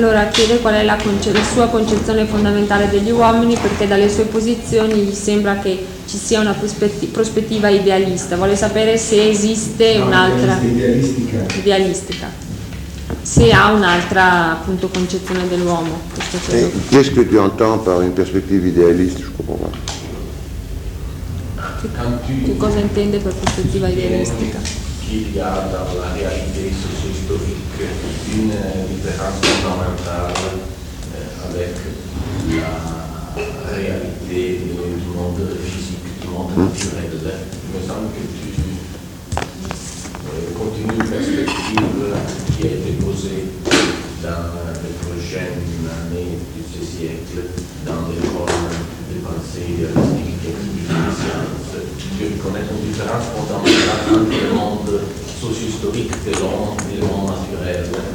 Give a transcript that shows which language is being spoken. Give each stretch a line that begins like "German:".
Italian: Chiede qual è la sua concezione fondamentale degli uomini, perché dalle sue posizioni gli sembra che ci sia una prospettiva idealista. Vuole sapere se esiste un'altra idealistica. Se ha un'altra appunto concezione dell'uomo.
French: Qu'est-ce que tu entends par une perspective idéaliste? Je comprends pas.
Italian: Che cosa intende per prospettiva idealistica?
French: Qu'il y a dans la réalité socio-historique une différence fondamentale avec la réalité du monde physique, du monde naturel. Il me semble que tu continues une perspective qui a été posée dans les prochaines années de ce siècle, dans l'école de pensée, de la technique et de la science, que connaissons différence fondamentale entre le monde socio-historique de l'homme et le monde naturel.